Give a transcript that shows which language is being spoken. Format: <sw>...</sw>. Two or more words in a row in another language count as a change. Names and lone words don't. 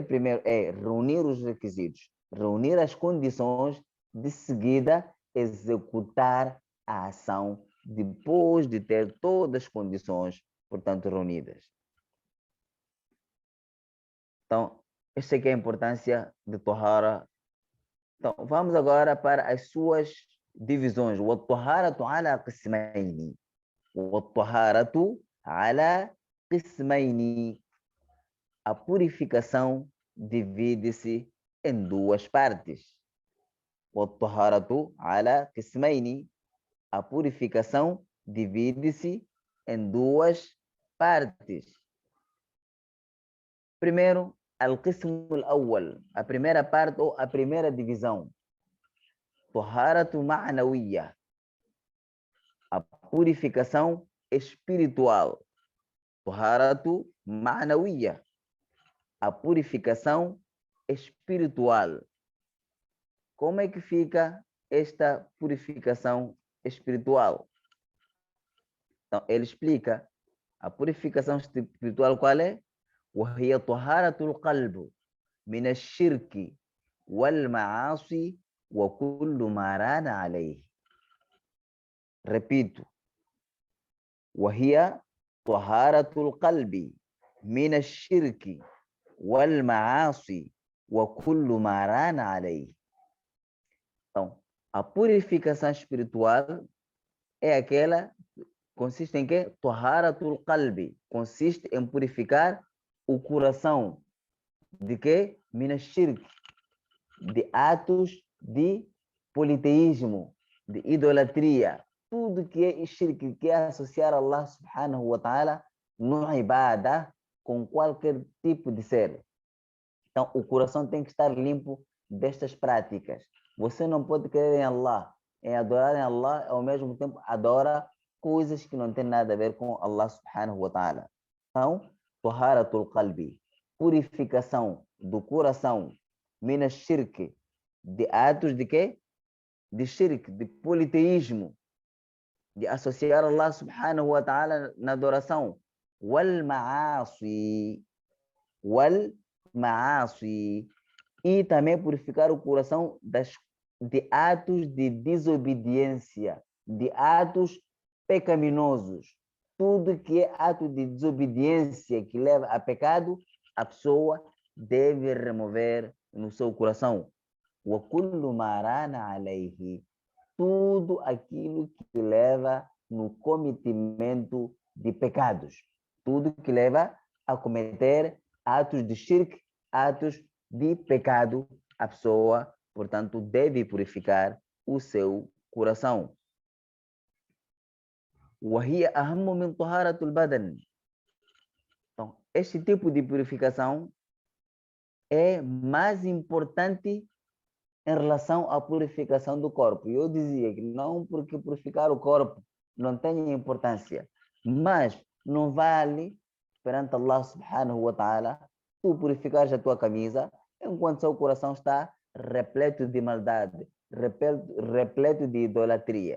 <pt>Primeiro é reunir os requisitos, reunir as condições, de seguida executar a ação depois de ter todas as condições, portanto, reunidas. Então, esta aqui é a importância de Tahara. Então, vamos agora para as suas divisões.</pt> <ar>والطهارة على قسمين. والطهارة على قسمين.</ar> <pt>A purificação divide-se em duas partes.</pt> <ar>والطهارة على قسمين.</ar> <pt>A purificação divide-se em duas partes. Primeiro,</pt> <ar>القسم الأول.</ar> <pt>A primeira parte ou a primeira divisão.</pt> <ar>طهارة معنوية.</ar> <pt>A purificação espiritual.</pt> <ar>طهارة معنوية.</ar> <pt>A purificação espiritual. Como é que fica esta purificação espiritual? Então, ele explica a purificação espiritual qual é?</pt> <ar>وهي طهارة القلب من الشرك والمعاصي وكل ما ران عليه.</ar> <pt>Repito.</pt> <ar>وهي طهارة القلب من الشرك والمعاصي وكل ما ران عليه.</ar> <pt>Então, a purificação espiritual é aquela, consiste em quê?</pt> <ar>طهارة القلب,</ar> <pt>consiste em purificar o coração de quê?</pt> <ar>من شرك,</ar> <pt>de atos de politeísmo, de idolatria, tudo que é shirk, que é associar</pt> <ar>الله سبحانه وتعالى</ar> <pt>no ibadah com qualquer tipo de ser. Então, o coração tem que estar limpo destas práticas. Você não pode crer em Allah, em adorar em Allah, ao mesmo tempo adora coisas que não têm nada a ver com</pt> <ar>الله سبحانه وتعالى.</ar> <pt>Então,</pt> <ar>طهارة القلب,</ar> <pt>purificação do coração,</pt> <ar>من شرك,</ar> <pt>de atos de quê? De shirk, de politeísmo, de associar</pt> <ar>الله سبحانه وتعالى</ar> <pt>na adoração.</pt> <ar>والمعاصي,</ar> <pt>e também purificar o coração de atos de desobediência, de atos pecaminosos. Tudo que é ato de desobediência que leva a pecado, a pessoa deve remover no seu coração.</pt> <ar>وَكُلُّ مَا رَانَ عَلَيْهِ,</ar> <pt>tudo aquilo que leva no cometimento de pecados, tudo que leva a cometer atos de shirk, atos de pecado, a pessoa, portanto, deve purificar o seu coração.</pt> <ar>وَهِيَ أَهَمُّ مِنْ طَهَارَةِ الْبَدَنِ.</ar> <pt>Então, este tipo de purificação é mais importante em relação à purificação do corpo. Eu dizia que não porque purificar o corpo não tem importância, mas não vale perante</pt> <ar>الله سبحانه وتعالى</ar> <pt>tu purificares a tua camisa enquanto seu coração está repleto de maldade, repleto de idolatria.</pt>